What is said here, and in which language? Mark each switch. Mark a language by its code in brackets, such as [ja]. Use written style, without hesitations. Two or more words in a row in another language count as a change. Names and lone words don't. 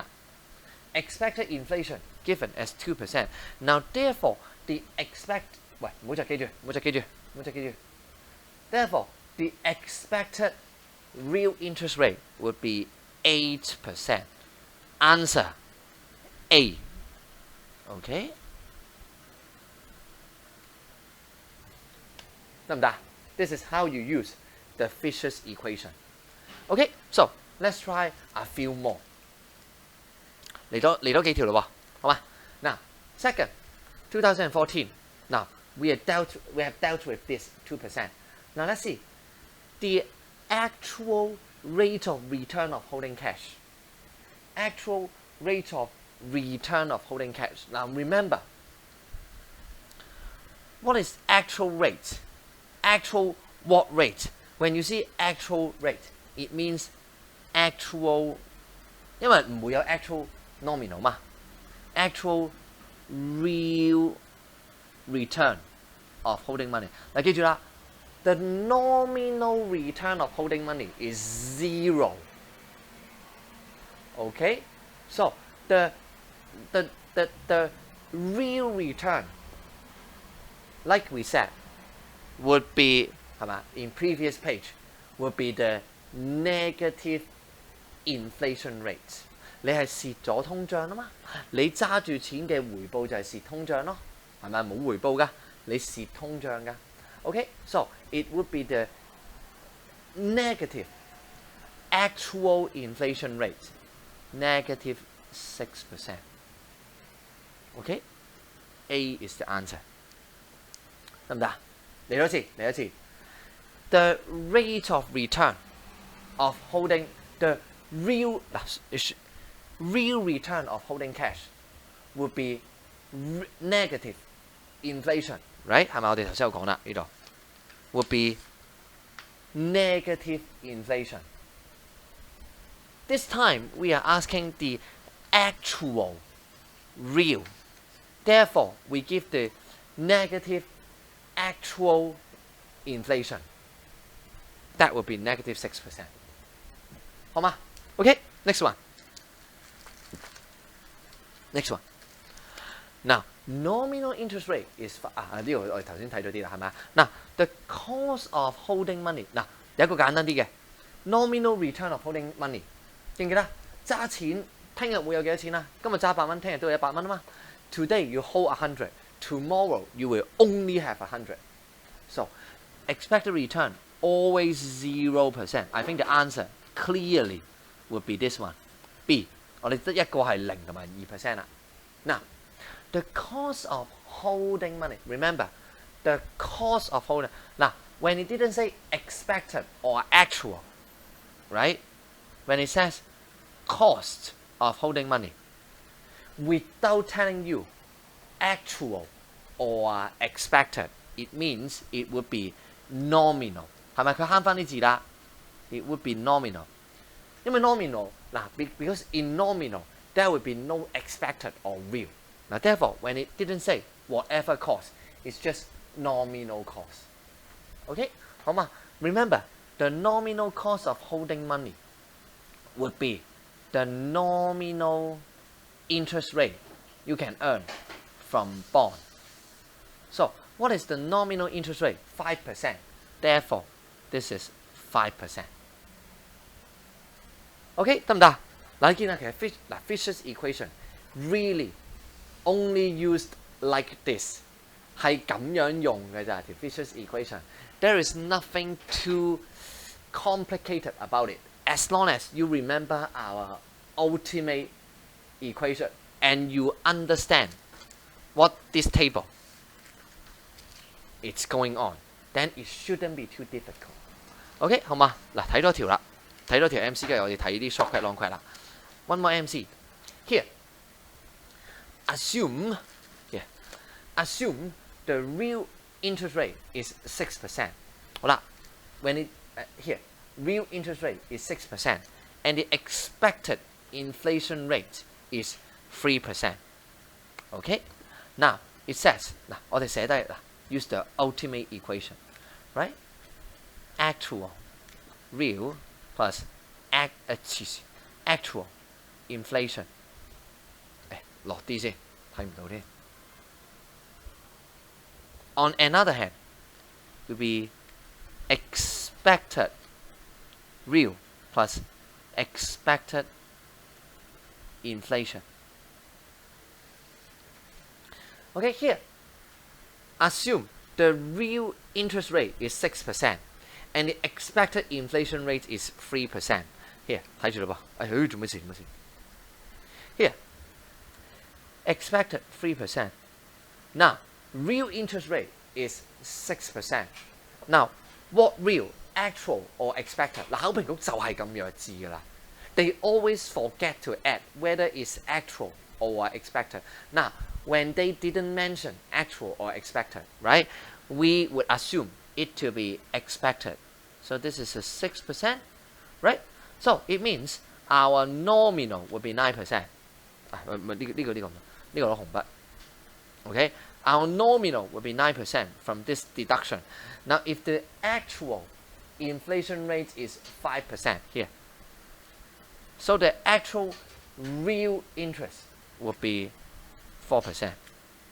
[en] Expected inflation given as 2%. Now, therefore, the Therefore, the expected real interest rate would be 8%. Answer A. Okay? [yue] 得唔得？ [en] This is how you use the Fisher's equation. Okay, so let's try a few more. [yue] 嚟多幾條咯喎，好嘛？ [en] Now, second, 2014. Now we have dealt with this 2%. Now let's see the actual rate of return of holding cash. Actual rate of return of holding cash. Now remember, what is actual rate? Actual what rate? When you see actual rate, it means actual, [yue] 因為唔會有 [en] actual nominal 嘛 actual real return of holding money. [yue] 嗱，記住啦 [en] the nominal return of holding money is 0. Okay, so the real return, like we said, would be [yue] 係嘛 [en] in previous page would be the negative inflation rate。 [yue] 你係蝕咗通脹啊嘛，你揸住錢嘅回報就係蝕通脹咯，係咪冇回報㗎？你蝕通脹㗎。 [en] Okay, so it would be the negative actual inflation rate, negative 6%. Okay, A is the answer. [yue] 得唔得？嚟多次，嚟多次。 [en] The rate of return of holding the real return of holding cash would be negative inflation, right? [yue] 係咪我哋頭先有講啦？呢度 [en] would be negative inflation. This time we are asking the actual real. Therefore, we give the negative actual inflation. That would be negative 6%. [yue] 好嗎 [en] ？Okay, next one. Next one. Now, nominal interest rate is [yue] 呢個我哋頭先睇咗啲啦，係咪啊？ [en] 嗱 ，the cost of holding money 嗱， [yue] 有一個簡單啲嘅 [en] nominal return of holding money， [yue] 記唔記得？揸錢聽日會有幾多錢啊？今日揸100蚊，聽日都有100蚊啊嘛。 [en] Today you hold 100, tomorrow you will only have 100. So expected return always 0%. I think the answer clearly would be this one. B. [yue] 我哋得一個係0同埋2% 啦。 [en] Now, the cost of holding money. Remember, the cost of holding. Now, when it didn't say expected or actual, right? When it says cost of holding money, without telling you actual or expected, it means it would be nominal. [yue] 係咪佢慳翻啲字啦 ？ [en] It would be nominal. 因為 nominal 嗱 because in nominal there would be no expected or real. Now therefore, when it didn't say whatever cost, it's just nominal cost. Okay, 好嘛 ？Remember, the nominal cost of holding money would be the nominal interest rate you can earn from bond. So, what is the nominal interest rate? 5%. Therefore, this is 5%. OK [yue] 得唔得？嗱，你見啊，其實 [en] Fisher's equation really only used like this， [yue] 係咁樣用嘅咋條 [en] Fisher's equation。There is nothing too complicated about it, as long as you remember our ultimate equation and you understand what this table is going on, then it shouldn't be too difficult. [yue] OK 好嘛？嗱，睇多條啦。睇多條 MC 嘅，我哋睇啲 [en] short cut long cut [yue] 啦。 [en] One more MC here. Assume the real interest rate is 6%. [yue] 好啦 [en] ，when it here real interest rate is 6% and the expected inflation rate is 3%. Okay. Now it says [yue] 嗱，我哋寫低嗱 [en] ，use the ultimate equation, right? Actual real plus actual inflation。 [yue] 落啲先，睇唔到添。 [en] On another hand, will be expected real plus expected inflation. Okay, here, assume the real interest rate is 6%. And the expected inflation rate is 3%. Here, [yue] 睇住啦噃，做咩事？ [en] Here, expected 3%. Now, real interest rate is 6%. Now, what real, actual or expected？ [yue] 嗱，考評局就係咁弱智㗎啦。 [en] They always forget to add whether it's actual or expected. Now, when they didn't mention actual or expected, right? We would assume it to be expected. So this is a 6%, right? So it means our nominal would be 9%. [yue] 呢個攞紅筆 Okay? [en] Our nominal would be 9% from this deduction. Now if the actual inflation rate is 5% here, so the actual real interest would be 4%.